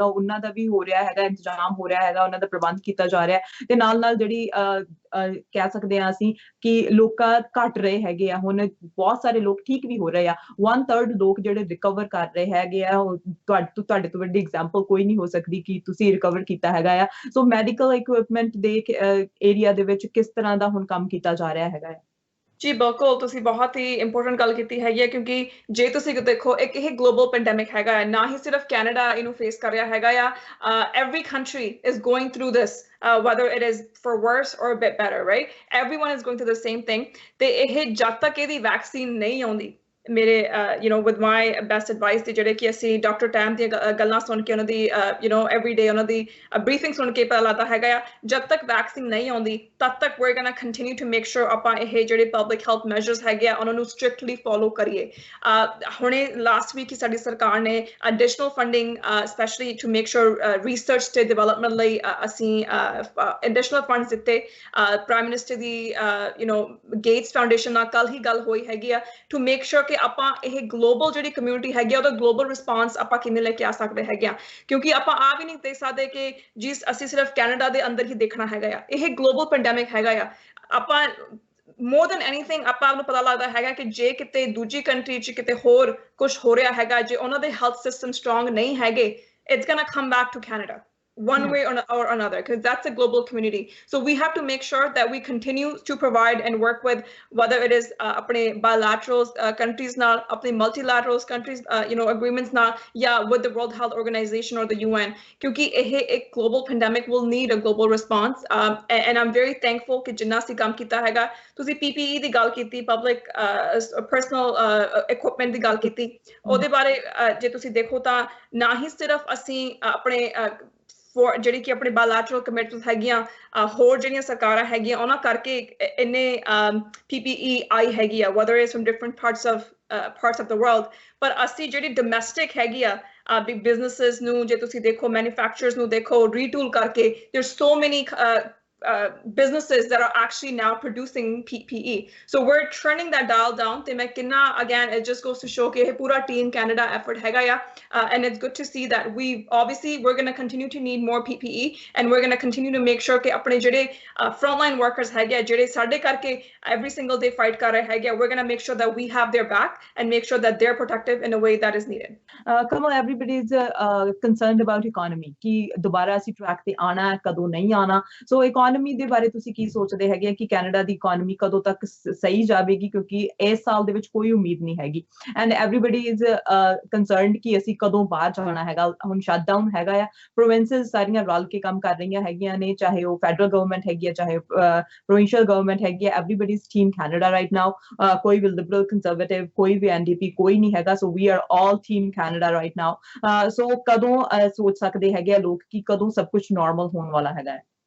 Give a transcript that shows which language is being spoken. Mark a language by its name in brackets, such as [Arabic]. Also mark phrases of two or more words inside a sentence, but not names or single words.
[Punjabi] ਉਹਨਾਂ ਦਾ ਵੀ ਹੋ ਰਿਹਾ ਹੈਗਾ, ਇੰਤਜ਼ਾਮ ਹੋ ਰਿਹਾ ਹੈਗਾ, ਉਹਨਾਂ ਦਾ ਪ੍ਰਬੰਧ ਕੀਤਾ ਜਾ ਰਿਹਾ, ਤੇ ਨਾਲ ਜਿਹੜੀ ਕਹਿ ਸਕਦੇ ਹਾਂ ਅਸੀਂ ਕਿ ਲੋਕਾਂ ਘਟ ਰਹੇ ਹੈਗੇ ਆ, ਹੁਣ ਬਹੁਤ ਸਾਰੇ ਲੋਕ ਠੀਕ ਵੀ ਹੋ ਰਹੇ ਆ, 1/3 ਲੋਕ ਜਿਹੜੇ ਰਿਕਵਰ ਕਰ ਰਹੇ ਹੈਗੇ ਆ, ਤੁਹਾਡੇ ਤੋਂ ਵੱਡੀ ਐਗਜ਼ਾਮਪਲ ਕੋਈ ਨਹੀਂ ਹੋ ਸਕਦੀ ਕਿ ਤੁਸੀਂ ਰਿਕਵਰ ਕੀਤਾ ਹੈਗਾ ਆ, ਸੋ [English] medical equipment [Punjabi] ਦੇ ਏਰੀਆ ਦੇ ਵਿੱਚ ਕਿਸ ਤਰ੍ਹਾਂ ਦਾ ਹੁਣ ਕੰਮ ਕੀਤਾ ਜਾ ਰਿਹਾ ਹੈਗਾ ਆ? ਜੀ ਬਿਲਕੁਲ ਤੁਸੀਂ ਬਹੁਤ ਹੀ ਇੰਪੋਰਟੈਂਟ ਗੱਲ ਕੀਤੀ ਹੈਗੀ ਹੈ ਕਿਉਂਕਿ ਜੇ ਤੁਸੀਂ ਦੇਖੋ ਇੱਕ ਇਹ [English] global pandemic [Punjabi] ਹੈਗਾ ਹੈ ਨਾ ਹੀ ਸਿਰਫ ਕੈਨੇਡਾ ਇਹਨੂੰ ਫੇਸ ਕਰ ਰਿਹਾ ਹੈਗਾ ਆ [English] every country is going through this whether it is for worse or a bit better right everyone is going through the same thing [Punjabi] ਤੇ ਇਹ ਜਦ ਤੱਕ ਇਹਦੀ ਵੈਕਸੀਨ ਨਹੀਂ ਆਉਂਦੀ ਮੇਰੇ [English] with my best advice [Punjabi] ਤੇ ਜਿਹੜੇ ਕਿ ਅਸੀਂ ਡਾਕਟਰ ਟੈਮ ਦੀਆਂ ਗੱਲਾਂ ਸੁਣ ਕੇ ਉਹਨਾਂ ਦੀ [English] every day [Punjabi] ਉਹਨਾਂ ਦੀ ਬਰੀਫਿੰਗ ਸੁਣ ਕੇ ਪਤਾ ਲੱਗਦਾ ਹੈਗਾ ਆ ਜਦ ਤੱਕ ਵੈਕਸੀਨ ਨਹੀਂ ਆਉਂਦੀ ਤਦ ਤੱਕ [English] we're going to continue to make sure [Punjabi] ਆਪਾਂ ਇਹ ਜਿਹੜੇ [English] public health measures [Punjabi] ਹੈਗੇ ਆ ਉਹਨਾਂ ਨੂੰ [English] strictly follow [Punjabi] ਕਰੀਏ ਹੁਣੇ [English] last week [Punjabi] ਹੀ ਸਾਡੀ ਸਰਕਾਰ ਨੇ [English] additional funding specially to make sure research [Punjabi] ਤੇ ਡਿਵੈਲਪਮੈਂਟ ਲਈ ਅਸੀਂ [English] additional funds [Punjabi] ਦਿੱਤੇ [English] prime minister [Punjabi] ਦੀ ਗੇਟਸ ਫਾਊਂਡੇਸ਼ਨ ਨਾਲ ਕੱਲ ਹੀ ਗੱਲ ਹੋਈ ਹੈਗੀ ਆ [English] to make sure [Punjabi] ਕਿ ਆਪਾਂ ਇਹ ਗਲੋਬਲ ਜਿਹੜੀ ਕਮਿਊਨਿਟੀ ਹੈਗੀ ਆ ਉਹਦਾ [English] global response [Punjabi] ਆਪਾਂ ਕਿਵੇਂ ਲੈ ਕੇ ਆ ਸਕਦੇ ਹੈਗੇ ਆ ਕਿਉਂਕਿ ਆਪਾਂ ਆ ਵੀ ਨਹੀਂ ਦੇ ਸਕਦੇ ਕਿ ਜੀ ਅਸੀਂ ਸਿਰਫ ਕੈਨੇਡਾ ਦੇ ਅੰਦਰ ਹੀ ਦੇਖਣਾ ਹੈਗਾ ਆ ਇਹ [English] global pandemic [Punjabi] ਹੈਗਾ ਆ ਆਪਾਂ more [English] than anything [Punjabi] ਆਪਾਂ ਨੂੰ ਪਤਾ ਲੱਗਦਾ ਹੈਗਾ ਕਿ ਜੇ ਕਿਤੇ ਦੂਜੀ ਕੰਟਰੀ 'ਚ ਕਿਤੇ ਹੋਰ ਕੁਝ ਹੋ ਰਿਹਾ ਹੈਗਾ ਜੇ ਉਹਨਾਂ ਦੇ [English] health system strong [Punjabi] ਨਹੀਂ ਹੈਗੇ [English] it's gonna come back to Canada one way or another because that's a global community so we have to make sure that we continue to provide and work with whether it is apne bilateral countries [Punjabi] ਨਾਲ ਆਪਣੇ [English] multilateral countries agreements [Punjabi] ਨਾਲ [English] yeah with the World Health Organization or the UN [Punjabi] ਕਿਉਂਕਿ ਇਹ ਇੱਕ [English] global pandemic will need a global response and I'm very thankful [Punjabi] ਕਿ ਜਿੰਨਾ ਸੀ ਕੰਮ ਕੀਤਾ ਹੈਗਾ ਤੁਸੀਂ PPE ਦੀ ਗੱਲ ਕੀਤੀ [English] public personal equipment [Punjabi] ਦੀ ਗੱਲ ਕੀਤੀ ਉਹਦੇ ਬਾਰੇ ਜੇ ਤੁਸੀਂ ਦੇਖੋ ਤਾਂ ਨਾ ਹੀ ਸਿਰਫ ਅਸੀਂ ਆਪਣੇ ਜਿਹੜੀ ਕਿ ਆਪਣੇ [English] bilateral commitments [Punjabi] ਹੈਗੀਆਂ ਹੋਰ ਜਿਹੜੀਆਂ ਸਰਕਾਰਾਂ ਹੈਗੀਆਂ ਉਹਨਾਂ ਕਰਕੇ ਇੰਨੇ PPE ਆਈ ਹੈਗੀ ਆ [English] whether it's from different parts of the world [Punjabi] ਪਰ ਅਸੀਂ ਜਿਹੜੀ ਡੋਮੈਸਟਿਕ ਹੈਗੀ ਆ [English] big businesses [Punjabi] ਨੂੰ ਜੇ ਤੁਸੀਂ ਦੇਖੋ ਮੈਨੂਫੈਕਚਰਰਸ ਨੂੰ ਦੇਖੋ ਰੀਟੂਲ ਕਰਕੇ [English] there's so many businesses that are actually now producing PPE. So we're turning that dial down. [Punjabi] ਤੇ ਮੈਂ ਕਿੰਨਾ [English] again it just goes to show [Punjabi] ਕਿ ਇਹ ਪੂਰਾ Team Canada effort ਹੈਗਾ ਆ [English] and it's good to see that we're going to continue to need more PPE and we're going to continue to make sure [Punjabi] ਕਿ ਆਪਣੇ ਜਿਹੜੇ [English] frontline workers [Punjabi] ਹੈਗੇ ਆ ਜਿਹੜੇ ਸਾਡੇ ਕਰਕੇ [English] every single day [Punjabi] fight ਕਰ ਰਹੇ ਹੈਗੇ ਆ [English] we're going to make sure that we have their back and make sure that they're protective in a way that is needed. Kamal, everybody is concerned about economy [Punjabi] ਕਿ ਦੁਬਾਰਾ ਅਸੀਂ ਟਰੈਕ ਤੇ ਆਣਾ ਕਦੋਂ ਨਹੀਂ ਆਣਾ ਸੋ ਇਕਨੋਮੀ ਦੇ ਬਾਰੇ ਤੁਸੀਂ ਕੀ ਸੋਚਦੇ ਹੈਗੇ ਕਿ ਕੈਨੇਡਾ ਦੀ ਇਕਨੋਮੀ ਕਦੋਂ ਤੱਕ ਸਹੀ ਜਾਵੇਗੀ ਕਿਉਂਕਿ ਇਸ ਸਾਲ ਦੇ ਵਿੱਚ ਕੋਈ ਉਮੀਦ ਨਹੀਂ ਹੈਗੀ [English] and everybody is concerned [Punjabi] ਕਿ ਅਸੀਂ ਕਦੋਂ ਬਾਹਰ ਜਾਣਾ ਹੈਗਾ ਹੁਣ ਸ਼ਟਡਾਊਨ ਹੈਗਾ ਆ ਪ੍ਰੋਵਿੰਸਸ ਸਾਰੀਆਂ ਰਲ ਕੇ ਕੰਮ ਕਰ ਰਹੀਆਂ ਹੈਗੀਆਂ ਨੇ ਚਾਹੇ ਉਹ [English] federal government [Punjabi] ਹੈਗੀ ਆ ਚਾਹੇ [English] provincial government [Punjabi] ਹੈਗੀ ਆ [English] everybody is Team Canada right now [Punjabi] ਕੋਈ ਵੀ [English] liberal conservative [Punjabi] ਕੋਈ ਵੀ NDP ਕੋਈ ਨਹੀਂ ਹੈਗਾ [English] so we are all Team Canada right now so [Punjabi] ਕਦੋਂ ਸੋਚ ਸਕਦੇ ਹੈਗੇ ਆ ਲੋਕ ਕਿ ਕਦੋਂ ਸਭ ਕੁਝ ਨਾਰਮਲ ਹੋਣ ਵਾਲਾ ਹੈਗਾ